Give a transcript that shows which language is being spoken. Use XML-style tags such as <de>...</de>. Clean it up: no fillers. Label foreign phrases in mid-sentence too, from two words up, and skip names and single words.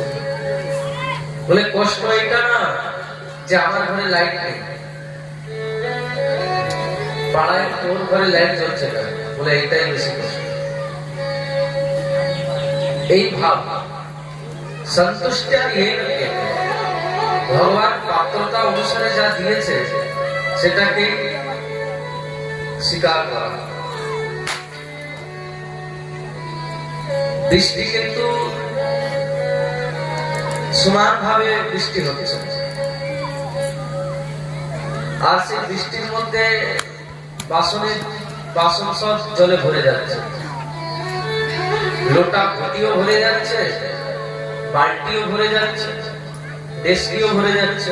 <bn>বলে কষ্ট এটা না যে আমার ঘরে লাইট নেই, পাড়ায় তোর ঘরে লাইট জ্বলছে না, বলে এইটাই বেশি কষ্ট। এই ভাব</bn> <sa>সন্তুষ্টিয়া येन केन वा,</sa> <bn>ভগবান পাত্রতা অনুসারে যা দিয়েছে সেটাকে স্বীকার করা। বৃষ্টি কিন্তু সমান ভাবে বৃষ্টি হচ্ছে, আর সেই বৃষ্টির মধ্যে বাসন সব জলে ভরে যাচ্ছে, লোটা ঘটিও ভরে যাচ্ছে, বালতিও ভরে যাচ্ছে, ডেস্কিও ভরে যাচ্ছে।</bn>